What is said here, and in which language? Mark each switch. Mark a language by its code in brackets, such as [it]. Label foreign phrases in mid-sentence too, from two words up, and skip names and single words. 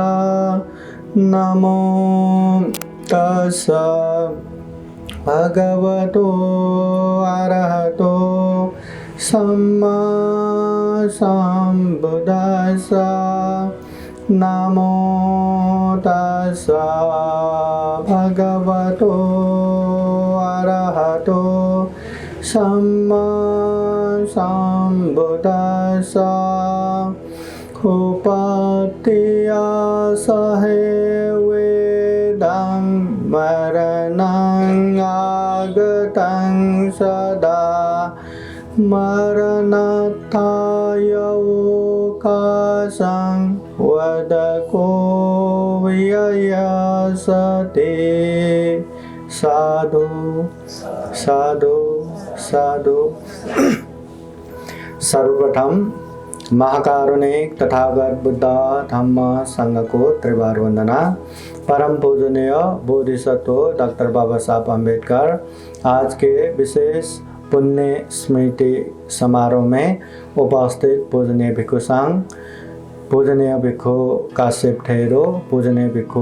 [pi] नमो तस्सा भगवतो अरहतो सम्मा सम्बुद्दस्सा। नमो तस्सा भगवतो अरहतो सम्मा सम्बुद्दस्सा। उपत्या सहे वेदं मरणं आगतं सदा मरणत्थाय ओकाशं वदको व्ययसते। साधु साधु साधु। [hi] सर्वप्रथम महाकारुणिक तथागत बुद्ध धम्म संघ को त्रिवार वंदना। परम पूजनीय बोधिसत्व डॉक्टर बाबा साहब अम्बेडकर आज के विशेष पुण्य स्मृति समारोह में उपस्थित पूजनीय भिक्षु संघ, पूजनीय भिक्षु काश्यप ठेरो, पूजनीय भिक्षु